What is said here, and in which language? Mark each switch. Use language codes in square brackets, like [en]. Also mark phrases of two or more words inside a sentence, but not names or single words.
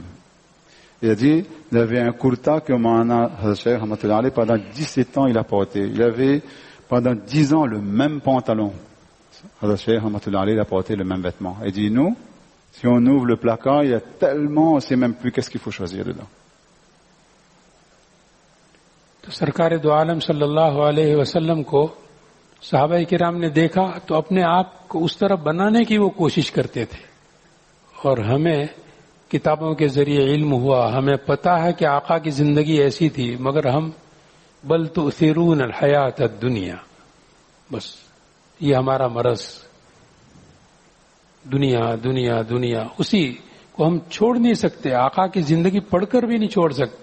[fr] Il a dit, il avait un kurta que Hazrat Shaykh [ar] رحمة الله عليه, [fr] pendant 17 ans, il a porté. Il avait, pendant 10 ans, le même pantalon. Hazrat Shaykh [ar] رحمة الله عليه, [fr] il a porté le même vêtement. Il dit, nous, si on ouvre le placard, il y a tellement, on ne sait même plus qu'est-ce qu'il faut choisir dedans. [ur] تو سرکار دو عالم [ar] صلی اللہ علیہ وسلم [ur] کو صحابہ کرام نے دیکھا تو اپنے آپ کو اس طرح بنانے کی وہ کوشش کرتے تھے. اور ہمیں کتابوں کے ذریعے علم ہوا، ہمیں پتا ہے کہ آقا کی زندگی ایسی تھی، مگر ہم [ar] بل تؤثرون الحیات الدنیا، [ur] بس یہ ہمارا مرض، دنیا دنیا دنیا، اسی کو ہم چھوڑ نہیں سکتے، آقا کی زندگی پڑھ کر بھی نہیں چھوڑ سکتے.